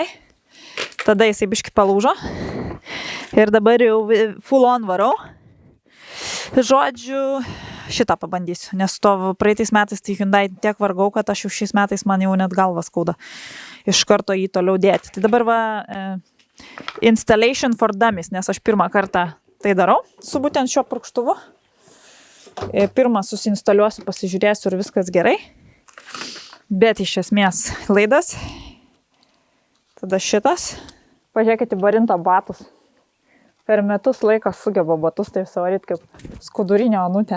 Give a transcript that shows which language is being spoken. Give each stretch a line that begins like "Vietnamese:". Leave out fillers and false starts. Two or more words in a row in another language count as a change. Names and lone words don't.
Lithuanian: Tada jisai biški palūžo. Ir dabar jau
English: full on
Lithuanian: varau. Žodžiu, šitą pabandysiu, nes to praeitais metais tai Hyundai tiek vargau, kad aš jau šiais metais man jau net galva skauda iš karto jį toliau dėti. Tai dabar va
English: installation for dummies,
Lithuanian: nes aš pirmą kartą tai darau su būtent šiuo purkštuvu. Pirmą susinstaliuosiu, pasižiūrėsiu ir viskas gerai. Bet iš esmės laidas. Tada šitas. Pažiūrėkite Barinto batus. Per metus laiką sugeba batus taip savaryti kaip skudurinio onutė.